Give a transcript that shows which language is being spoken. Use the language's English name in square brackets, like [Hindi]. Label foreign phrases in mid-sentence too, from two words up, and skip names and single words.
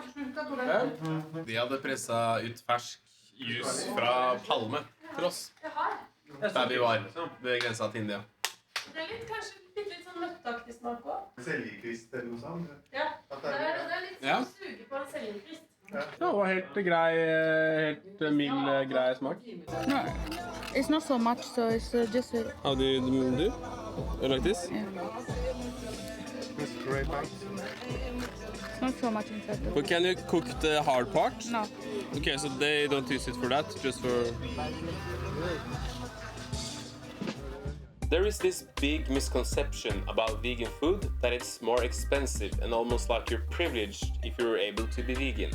[Norwegian] De hadde presset ut fersk jus fra palme til oss. Der vi var, ved grensa til India. Det er kanskje litt sånn nøtteaktig smak også. Seljekvist eller noe sånt? Ja, det er litt Ja. sånn suge på en seljekvist. Det var helt grei, helt mild, grei smak. [English] No, it's not so much. So it's just. How do you do? You like this? It's great, thanks. It's not so much inside. But can you cook the hard part? No. Okay, so they don't use it for that, just for... There is this big misconception about vegan food that it's more expensive and almost like you're privileged if you're able to be vegan.